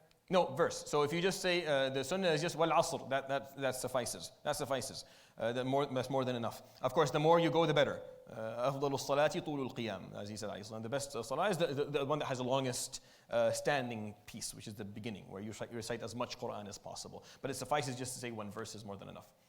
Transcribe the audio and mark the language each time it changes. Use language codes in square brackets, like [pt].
[en] No, verse. So if you just say the sunnah is just wal asr, that suffices. That's more than enough. Of course, the more you go, the better. [ar] أفضل الصلاة طول القيام, [en] as he said. The best salah is the one that has the longest standing piece, which is the beginning, where you recite as much Quran as possible. But it suffices just to say one verse is more than enough.